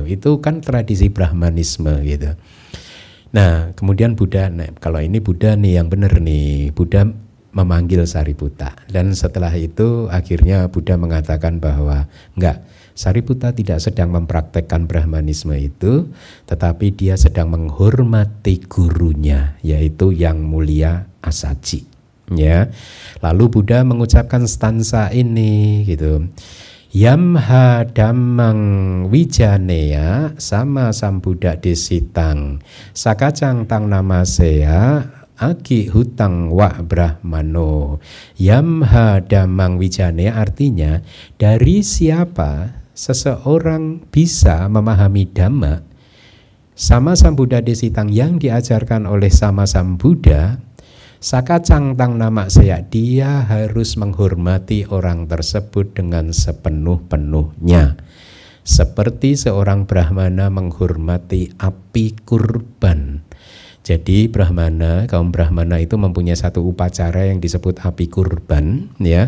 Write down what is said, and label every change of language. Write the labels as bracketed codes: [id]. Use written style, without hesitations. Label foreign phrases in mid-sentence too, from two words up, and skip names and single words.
[id] Itu kan tradisi Brahmanisme gitu. Nah kemudian Buddha, nah, kalau ini Buddha nih yang benar nih, Buddha memanggil Sariputta, dan setelah itu akhirnya Buddha mengatakan bahwa enggak, Sariputta tidak sedang mempraktekkan Brahmanisme itu, tetapi dia sedang menghormati gurunya, yaitu Yang Mulia Asaji. Ya, lalu Buddha mengucapkan stansa ini gitu. [pi] Yamha dhammang wijaneya sama sambuddha desitang sakacang tang namasea aki hutang wa brahmano. Yamha dhammang wijaneya [id] artinya dari siapa seseorang bisa memahami dhamma [pi] sama sambuddha desitang [id] yang diajarkan oleh sama sambuddha, [pi] sakacang tang nama saya, [id] dia harus menghormati orang tersebut dengan sepenuh-penuhnya. Seperti seorang Brahmana menghormati api kurban. Jadi Brahmana, kaum Brahmana itu mempunyai satu upacara yang disebut api kurban, ya.